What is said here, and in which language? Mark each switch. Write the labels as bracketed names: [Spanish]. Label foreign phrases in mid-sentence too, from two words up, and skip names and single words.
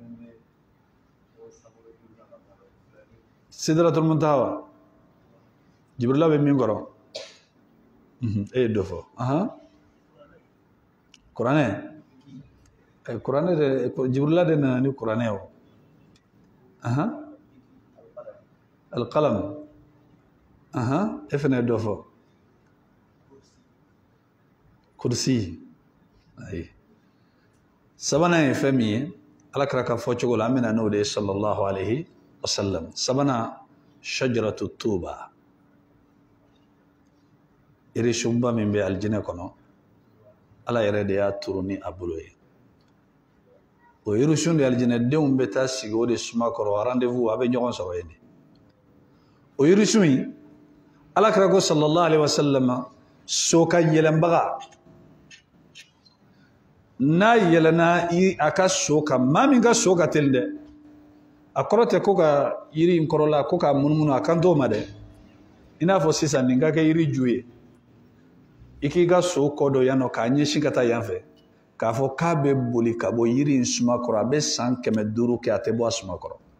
[Arabic] سدرة المنتهى [Bambara] jibrila be min kɔrɔ e ye dɔ fɔ kuranɛ kuranɛ de jibrila de nana ni kuranɛ o alqalam e fana ye dɔ fɔ kursi ayi sabanan ye fɛn min ye ala kɛra ka fɔ cogo la an bɛna n'o de ye [Arabic] صلى الله عليه وسلم [Bambara] sabanan [Arabic] شجرة طوبى [Bambara] yirisunba min bɛ alijinɛ kɔnɔ ala yɛrɛ de y'a turu ni a bolo ye o yirisun de alijinɛdenw bɛ taa sigi o de suma kɔrɔ rendez-vous a bɛ ɲɔgɔn sɔrɔ yen de o yirisun in ala kɛra ko [Arabic] صلى الله عليه وسلم [Bambara] so ka yɛlɛnbaga n'a yɛlɛnna a ka so kan maa min ka so ka teli dɛ a kɔrɔ tɛ ko ka yiri in kɔrɔla ko ka munumunu a kan t'o ma dɛ i n'a fɔ sisan nin ka kɛ yiri ju ye i k'i ka so kɔ dɔ yan nɔ k'a ɲɛsin ka taa yan fɛ k'a fɔ k'a bɛ boli ka bɔ yiri in suma kɔrɔ a bɛ san 500 kɛ a tɛ bɔ a suma kɔrɔ